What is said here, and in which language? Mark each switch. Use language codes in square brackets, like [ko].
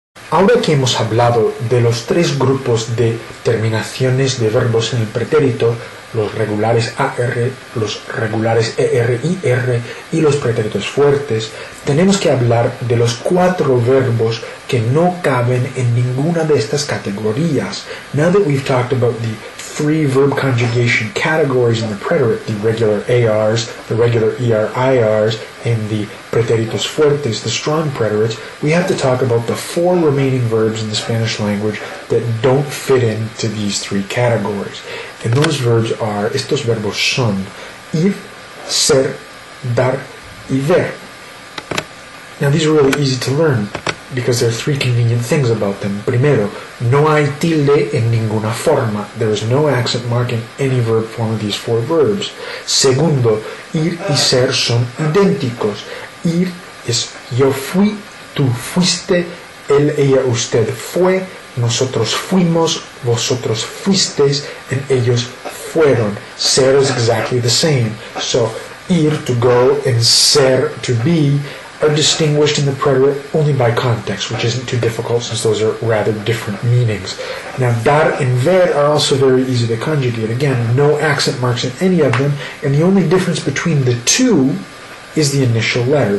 [es] Ahora que hemos hablado de los tres grupos de terminaciones de verbos en el pretérito, los regulares AR, los regulares ER-IR y los pretéritos fuertes, tenemos que hablar de los cuatro verbos que no caben en ninguna de estas categorías. [en] Now that we've talked about the three verb conjugation categories in the preterit, the regular ARs, the regular ER-IRs, and the pretéritos fuertes, the strong preterits, we have to talk about the four remaining verbs in the Spanish language that don't fit into these three categories. And those verbs are, [es] estos verbos son ir, ser, dar, y ver. [en] Now these are really easy to learn because there are three convenient things about them. [es] Primero, no hay tilde en ninguna forma. [en] There is no accent mark in any verb form of these four verbs. [es] Segundo, ir y ser son idénticos. Ir es yo fui, tú fuiste, él, ella, usted fue, nosotros fuimos, vosotros fuisteis, and ellos fueron. [en] Ser is exactly the same. So ir, to go, and ser, to be, are distinguished in the preterite only by context, which isn't too difficult since those are rather different meanings. Now, dar and ver are also very easy to conjugate. Again, no accent marks in any of them, and the only difference between the two is the initial letter.